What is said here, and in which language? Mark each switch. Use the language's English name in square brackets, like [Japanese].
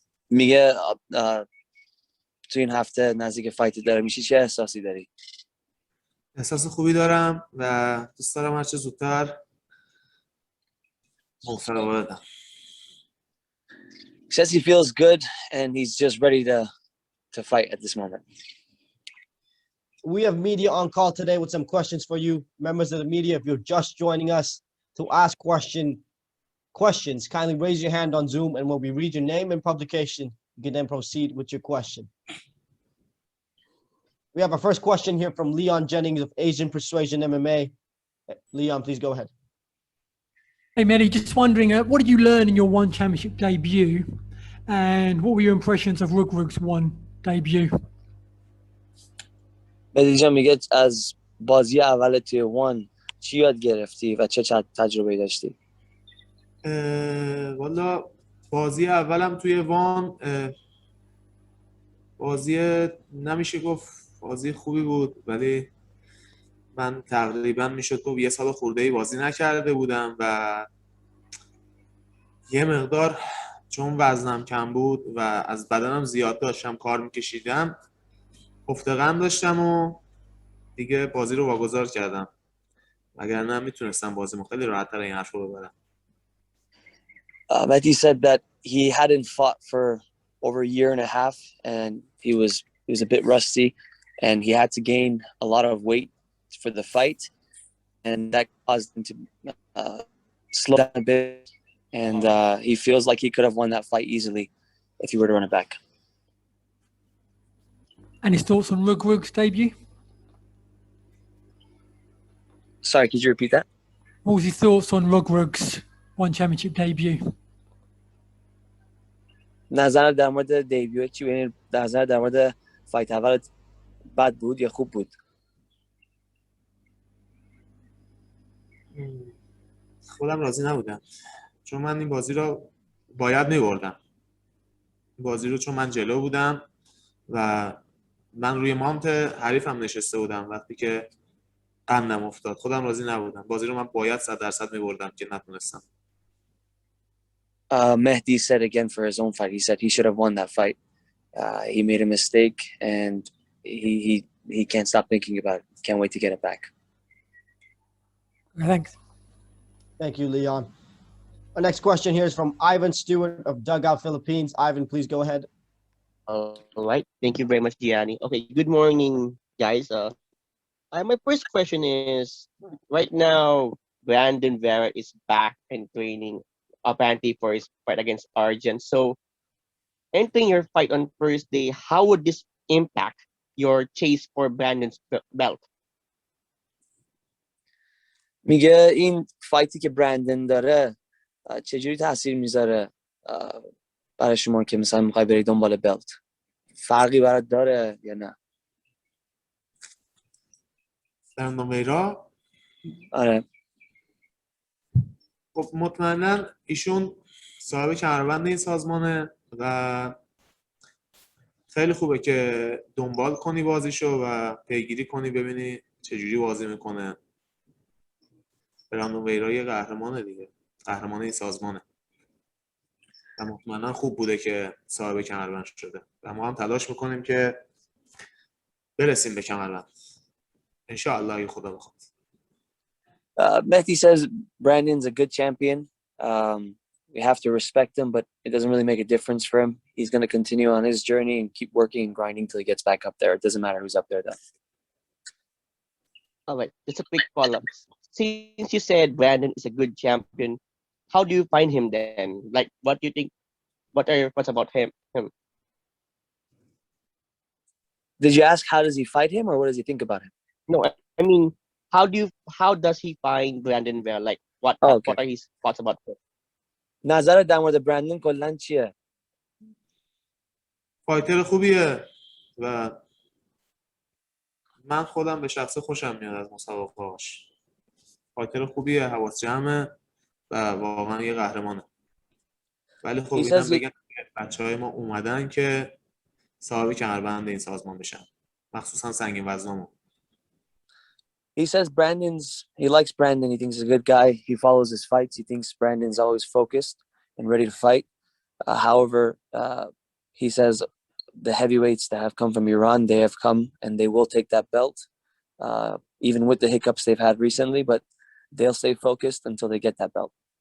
[Persian] میگه تو این هفته نزدیک فایت داره میشی چه احساسی داری؟ احساس خوبی دارم و دوست دارم هر چه زودتر مسابقه بدم. [English] He says he feels good and he's just ready to fight at this moment. We have media on call today with some questions for you, members of the media. If you're just joining us to ask questions, kindly raise your hand on Zoom, and when we read your name and publication, you can then proceed with your question. We have our first question here from Leon Jennings of Asian Persuasion MMA. Leon, please go ahead. Hey, Mehdi, just wondering, what did you learn in your One Championship debut, and what were your impressions of Rugrug's One debut? [Persian] مهدی جان میگه از بازی اول توی وان چی یاد گرفتی و چه تجربه‌ای داشتی؟ والا بازی اولم توی وان بازی نمیشه گفت بازی خوبی بود، ولی من تقریبا میشد گفت 1 سال خورده‌ای بازی نکرده بودم و یه مقدار چون وزنم کم بود و از بدنم زیاد داشتم کار میکشیدم افتقام داشتم و دیگه بازی رو واگذار کردم، وگرنه میتونستم بازیمو خیلی راحت‌تر این حرف رو ببرم. [English] Mehdi said that he hadn't fought for over a year and a half and he was a bit rusty and he had to gain a lot of weight for the fight and that caused him to slow down a bit and he feels like he could have won that fight easily if he were to run it back. And his thoughts on Rugrug's debut? Sorry, could you repeat that? What was his thoughts on Rugrug's One Championship debut? [Persian] نظر در مورد دیبیو چی؟ یعنی نظر در مورد فایت اول بد بود یا خوب بود؟ خودم راضی نبودم چون من این بازی رو باید می‌بردم. بازی رو چون من جلو بودم و من روی مانت حریفم نشسته بودم وقتی که قندم افتاد خودم راضی نبودم. بازی رو من باید 100% می‌بردم که نتونستم. [English] Mehdi said again for his own fight, he said he should have won that fight. He made a mistake and he can't stop thinking about it. Can't wait to get it back. Thanks. Thank you, Leon. Our next question here is from Ivan Stewart of Dugout Philippines. Ivan, please go ahead. All right. Thank you very much, Gianni. Okay, good morning, guys. My first question is, right now, Brandon Vera is back and training apparently for his fight against Arjun. So, entering your fight on Thursday, how would this impact your chase for Brandon's belt? [Persian] میگه این فایتی که برندن داره چجوری تاثیر میذاره برای شما که مثلا میخوای بری دنبال بلت؟ فرقی برات داره یا نه؟ برندون ویرا؟ آره. خب مطمئنا ایشون صاحب کمربند این سازمانه و خیلی خوبه که دنبال کنی بازیشو و پیگیری کنی ببینی چجوری بازی میکنه. برندون ویرا یه قهرمانه دیگه، قهرمان این سازمانه و مطمئنا خوب بوده که صاحب کمربند شده و ما هم تلاش میکنیم که برسیم به کمربند انشاءالله اگه خدا بخواد. [English] Mehdi says Brandon's a good champion. We have to respect him, but it doesn't really make a difference for him. He's going to continue on his journey and keep working and grinding till he gets back up there. It doesn't matter who's up there, though. All right, just a quick follow-up. Since you said Brandon is a good champion, how do you find him then? Like, what do you think? What are your thoughts about him? Did you ask how does he fight him, or what does he think about him? No, I mean, how does he find Brandon Vera? Like, what are his thoughts about him? [Persian] نظر در مورد برندن کلاً چیه؟ فایتر خوبیه، و من خودم به شخصه خوشم میاد از مسابقه‌هاش. فایتر خوبیه، حواس جمعه و واقعا یه قهرمانه. ولی خب [English] He [Persian] اینم [English] says [Persian] بگم بچهای ما اومدن که صاحب کمربند این سازمان بشن، مخصوصا سنگین وزنامون. [English] he says he likes Brandon. He thinks he's a good guy. He follows his fights. He thinks Brandon's always focused and ready to fight. However, he says the heavyweights that have come from Iran, they have come and they will take that belt, even with the hiccups they've had recently, but they'll stay focused until they get that belt.